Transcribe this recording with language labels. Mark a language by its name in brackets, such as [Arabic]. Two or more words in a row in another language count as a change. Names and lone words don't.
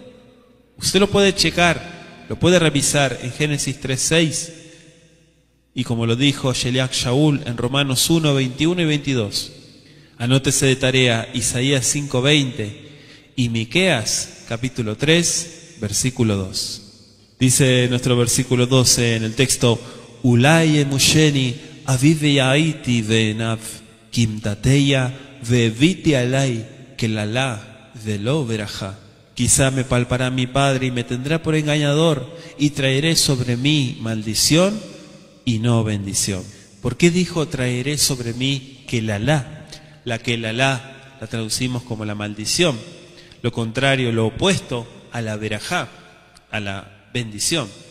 [Spanish] Usted lo puede checar, lo puede revisar en Génesis 3:6, y como lo dijo Sheliach Shaul en Romanos 1, 21 y 22. Anótese de tarea Isaías 5:20 y Miqueas capítulo 3, versículo 2. Dice nuestro versículo 12 en el texto: [Hebrew] אולי ימושני אבי והייתי בעיניו כמתעתע והבאתי עלי קללה ולא ברכה. [Spanish] Quizá me palpará mi padre y me tendrá por engañador, y traeré sobre mí maldición y no bendición. ¿Por qué dijo traeré sobre mí kelalá? La kelalá la traducimos como la maldición. Lo contrario, lo opuesto a la verajá, a la bendición.